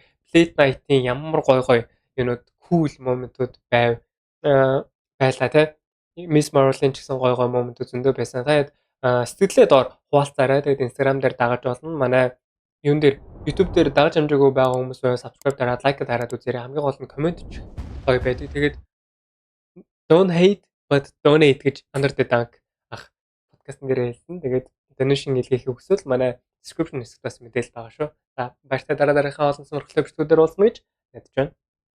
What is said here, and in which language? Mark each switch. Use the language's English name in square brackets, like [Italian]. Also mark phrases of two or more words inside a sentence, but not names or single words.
[Mongolian] Late Night-ийн ямар гой юунууд cool моментууд байлаа те. Miss Marvel-ын ч гэсэн гой моментууд зөндөө байсан. Таад сэтгэлээ доор хуваалцаарай. Тэгээд Instagram дээр дагаж болно. Манай юун дээр YouTube дээр дагаж амжаагүй байгаа хүмүүс байвал subscribe дараад лайк дараад үзээрэй. Хамгийн гол нь комент ч гоё байдаг. Тэгээд [English] don't hate but donate [Mongolian] гэж under the dunk ах подкастн дээр хэлсэн. Тэгээд donation илгээхийг хүсвэл манай description хэсэгт бас мэдээлэл байгаа шүү. За баяртай дараагийнхаа олон сонирхолтой бичлэгүүдээр уулзна гэж найдаж байна.